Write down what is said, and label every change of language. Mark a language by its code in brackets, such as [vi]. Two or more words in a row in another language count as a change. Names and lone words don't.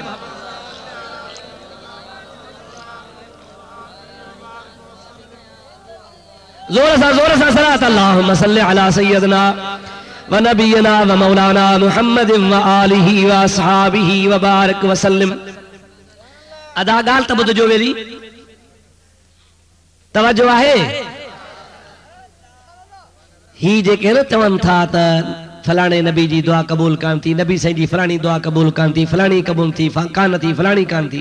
[sd] जोर सा [ar] صلاة اللهم صل على سيدنا ونبينا ومولانا محمد وآله وأصحابه وبارك وسلم. अदा गाल त ॿुधजो वेली, तवज्जो आहे। ही जेके न चवनि था त फलाणे नबी जी दुआ क़बूल कान थी, नबी साईं जी फलाणी दुआ क़बूल कान थी, फलाणी क़बूल थी कान थी, फलाणी कान थी।